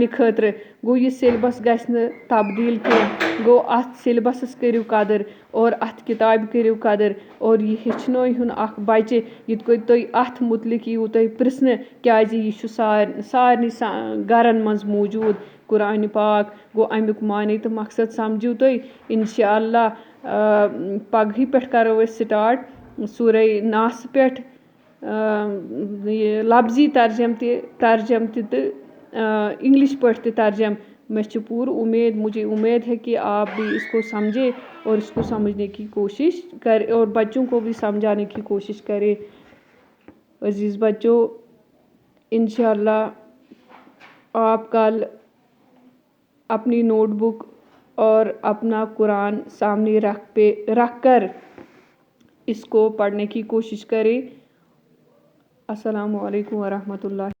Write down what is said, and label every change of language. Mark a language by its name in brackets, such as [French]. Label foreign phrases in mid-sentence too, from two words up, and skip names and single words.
[Kashmiri] خٲطرٕ گوٚو یہِ سیلبس گژھِ نہٕ تبدیٖل کینٛہہ گوٚو اَتھ سیلبسس کٔرِو قدٕر اور اَتھ کِتابہِ کٔرِو قدٕر اور یہِ ہیٚچھنٲیہُن اکھ بچہِ یِتھ کٔنۍ تُہۍ اَتھ مُتعلِق یِیِو تُہۍ پرژھنہٕ کیازِ یہِ چھُ سارنٕے گرن منٛز موٗجوٗد قُرانہِ پاک گوٚو اَمیُک معنے تہٕ مقصد سمجھِو تُہۍ [Arabic] اِنشاء اللہ [Kashmiri] پگہٕے پٮ۪ٹھ کرو أسۍ سٹاٹ سورے ناسہٕ پٮ۪ٹھ یہِ لفظی ترجم تہِ تہٕ انگلش پٲٹھۍ تہِ ترجم مےٚ چھِ پوٗرٕ اُمید [Urdu] مجھے اُمید ہے کہ آپ بھی اس کو سمجھے اور اس کو سمجھنے کی کوشش کرے اور بچوں کو بھی سمجھانے کی کوشش کرے عزیز بچوں [Arabic] انشاء اللہ [Urdu] آپ کل اپنی نوٹ بک اور اپنا قرآن سامنے رکھ کر اس کو پڑھنے کی کوشش کرے [Arabic] السلام علیکم ورحمۃ اللہ